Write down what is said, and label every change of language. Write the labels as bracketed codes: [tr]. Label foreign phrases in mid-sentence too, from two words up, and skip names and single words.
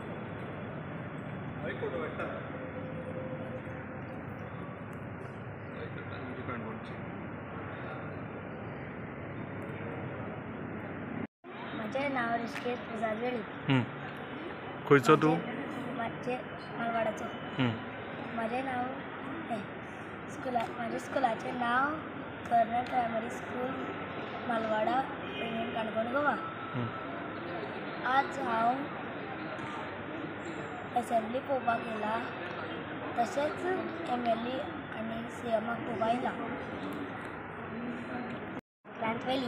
[kok] माझे नाव ऋषिकेश प्रसाद वेळी. खंयचो तू? माझे मालवाडाचो. माझे नाव माझ्या स्कुलाचे नाव कर्नल प्रायमरी स्कूल मालवाडा पेंगीण काणकोण गोवा. आज हांव असेंब्ली पळोवपाक येयला, तशेंच MLA आनी CMाक पळोवपाक येयला. क्रांतवेली.